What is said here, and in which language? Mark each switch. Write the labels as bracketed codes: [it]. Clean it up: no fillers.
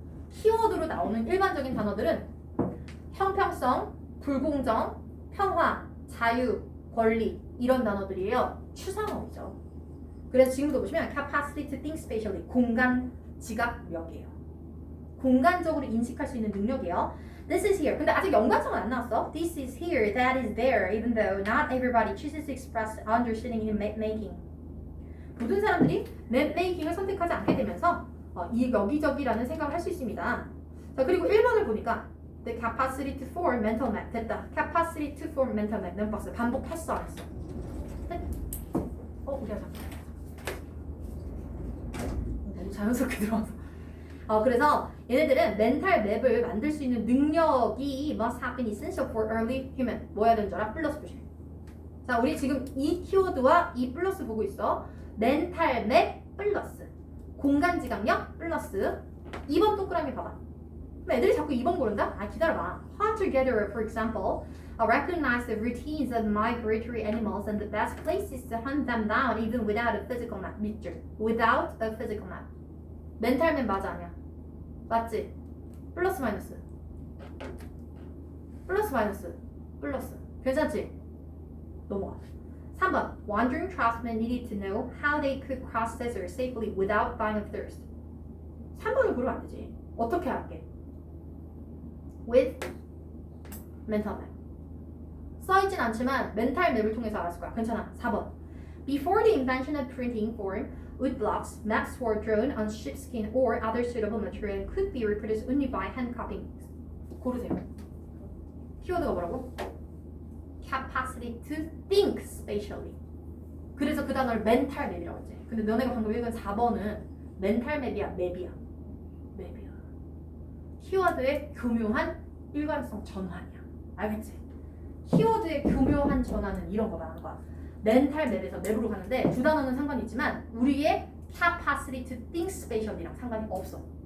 [ko] 키워드로 나오는 일반적인 단어들은 형평성, 불공정, 평화, 자유, 권리 이런 단어들이에요. 추상어이죠. 그래서 지금도 보시면 [en] capacity to think spatially [ko] 공간 지각력이에요. 공간적으로 인식할 수 있는 능력이에요. [en] This is here. [ko] 근데 아직 연관성은 안 나왔어. [en] This is here, that is there, even though not everybody chooses to express understanding in map making. [ko] 모든 사람들이 맵 메이킹을 선택하지 않게 되면서 이 여기저기라는 생각을 할 수 있습니다. 자, 그리고 1번을 보니까 [en] The capacity to form mental map [ko] 됐다. [en] Capacity to form mental map [ko] 멤버스 반복했어 안 했어? 우리가 잠깐 너무 자연스럽게 들어와서 그래서 얘네들은 멘탈 맵을 만들 수 있는 능력이 [en] must have been essential for early human. [ko] 뭐 해야 되는 줄 알아? 플러스 표시. 자, 우리 지금 이 키워드와 이 플러스 보고 있어. 멘탈 맵 플러스 공간지각력 플러스 2번 동그라미 봐봐. 그럼 애들이 자꾸 2번 고른다? 아 기다려봐. [en] Hunter-gatherer, for example, recognize the routines of migratory animals and the best places to hunt them down even without a physical map. [ko] 밑줄. [en] Without a physical map. [ko] 멘탈맵 맞아 아니야? 맞지? 플러스 마이너스. 플러스 마이너스. 플러스. 괜찮지? 넘어가. 3번. [en] Wandering craftsmen needed to know how they could cross deserts safely without dying of thirst. [ko] 3번을 고르면 안 되지. 어떻게 할게? [en] With mental map. [ko] 써있진 않지만 멘탈 맵을 통해서 알았을 거야. 괜찮아. 4번. [en] Before the invention of printing form, wood blocks, maps were drawn on sheepskin or other suitable material and could be reproduced only by hand copying. [ko] 고르세요. 키워드가 뭐라고? [en] Capacity to think spatially. [ko] 그래서 그 단어를 멘탈 맵이라고 했지. 근데 너네가 방금 읽은 4번은 멘탈 맵이야, 맵이야. 맵이야. 키워드의 교묘한 일관성 전환이야. 알겠지? 키워드의 교묘한 전환은 이런 거 말하는 거야. 멘탈 맵에서 맵으로 가는데 두 단어는 상관이 있지만 우리의 [en] capacity to think spatially [ko] 랑 상관이 없어.